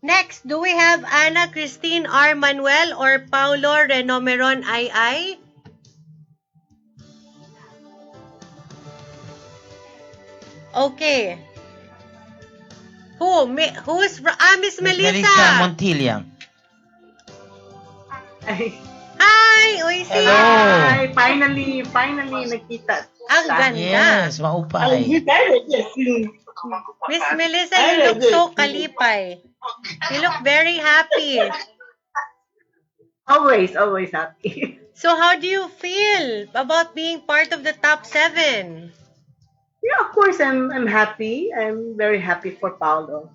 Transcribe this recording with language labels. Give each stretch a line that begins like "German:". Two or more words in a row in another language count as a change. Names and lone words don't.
English: Next, do we have Ana Christine R. Manuel or Paulo Renomeron II? Okay. Who's Miss Miss Melissa? Melissa Montilla. Hi, Oisi. Hello. Hi,
Filipino: finally nakita. Ang ganda.
Waray: Yes, maupay.
English: Miss Melissa, you look so kalipay. You look very happy. Always happy. So how do you feel about being part of the top 7? Yeah, of course, I'm happy. I'm very happy for Paulo.